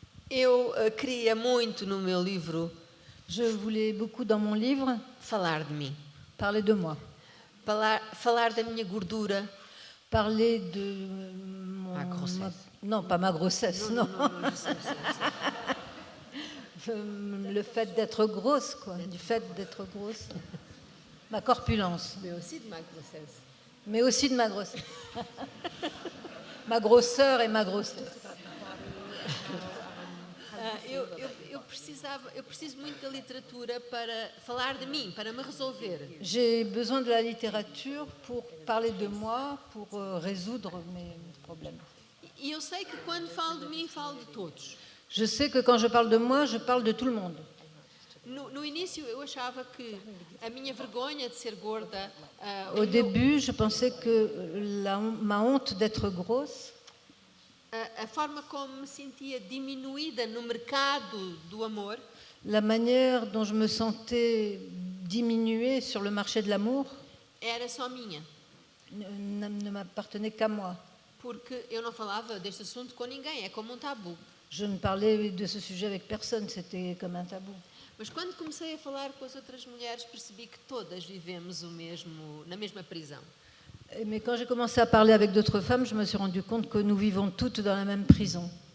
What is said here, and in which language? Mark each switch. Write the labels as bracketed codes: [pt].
[pt] Eu queria muito no meu livro [fr] Je voulais beaucoup dans mon livre [pt] falar de mim, [fr] parler de moi, [pt] falar da minha gordura. [fr] parler de Ma grossesse. Non, pas ma grossesse, non. Je sais. Le fait d'être grosse, quoi, du fait d'être grosse. Ma corpulence. Mais aussi de ma grossesse. Mais aussi de ma grossesse. Ma grosseur et ma grossesse. [pt] Eu preciso muito da literatura para falar de mim, para me resolver. [fr] J'ai besoin de la littérature pour parler de moi, pour résoudre mes problèmes. [pt] E eu sei que quando falo de mim, falo de todos. [fr] Je sais que quand je parle de moi, je parle de tout le monde. [pt] No início, eu achava que a minha vergonha de ser gorda... [fr] Au début, je pensais que ma honte d'être grosse, [pt] a forma como me sentia diminuída no mercado do amor, [fr] la manière dont je me sentais diminuée sur le marché de l'amour, [pt] era só minha. [fr] ne m'appartenait qu'à moi. [pt] Porque eu não falava deste assunto com ninguém, é como um tabu. [fr] Je ne parlais de ce sujet avec personne, c'était comme un tabou. [pt] Mas quando comecei a falar com as outras mulheres, percebi que todas vivemos na mesma prisão. [fr] Mais quand j'ai commencé à parler avec d'autres femmes, je me suis rendu compte que nous vivons toutes dans la même prison.